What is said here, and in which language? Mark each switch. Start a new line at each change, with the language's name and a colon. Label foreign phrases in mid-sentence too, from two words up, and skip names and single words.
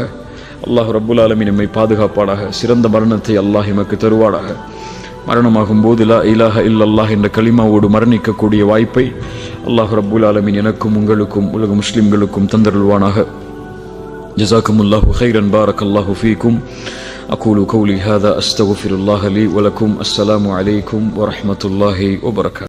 Arabic: الله رب العالمين
Tamil: நம்மை பாதுகாப்பானாக. சிறந்த மரணத்தை அல்லாஹ் எமக்கு தருவானாக. மரணமாகும் போது
Arabic: لا إله إلا الله
Tamil: என்ற கலிமாவோடு மரணிக்கக்கூடிய வாய்ப்பை
Arabic: الله رب العالمين
Tamil: எனக்கும் உங்களுக்கும் உலக முஸ்லிம்களுக்கும் தந்தருள்வானாக.
Arabic: جزاكم الله خيرا، بارك الله فيكم. أقول قولي هذا أستغفر الله لي ولكم. السلام عليكم ورحمة الله وبركاته.